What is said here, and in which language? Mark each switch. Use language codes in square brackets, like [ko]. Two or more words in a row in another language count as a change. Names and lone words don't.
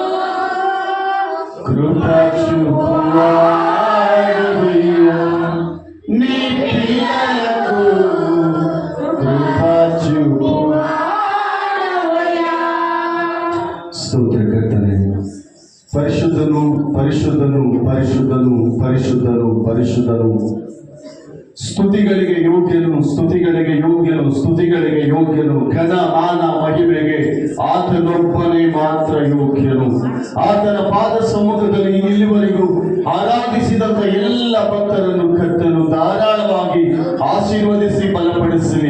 [te] కృప చూపువాడవయ్యా, నీ పిల్లలకు కృప చూపువాడవయ్యా. స్తోత్రకర్తనే, పరిశుద్ధను పరిశుద్ధను పరిశుద్ధను పరిశుద్ధను పరిశుద్ధను [kn] ಸ್ತುತಿಗಳಿಗೆ ಯೋಗ್ಯನು, ಸ್ತುತಿಗಳಿಗೆ ಯೋಗ್ಯನು, ಸ್ತುತಿಗಳಿಗೆ ಯೋಗ್ಯನು. ಘನ ಮಾನ ಮಹಿಮೆಗೆ ಆತನೊಬ್ಬನೇ ಮಾತ್ರ ಯೋಗ್ಯನು. ಆತನ ಪಾದ ಸಮ್ಮುಖದಲ್ಲಿ ಇಲ್ಲಿವರೆಗೂ ಆರಾಧಿಸಿದಂತ ಎಲ್ಲ ಭಕ್ತರನ್ನು ಕರ್ತನು ಧಾರಾಳವಾಗಿ ಆಶೀರ್ವದಿಸಿ ಬಲಪಡಿಸಲಿ.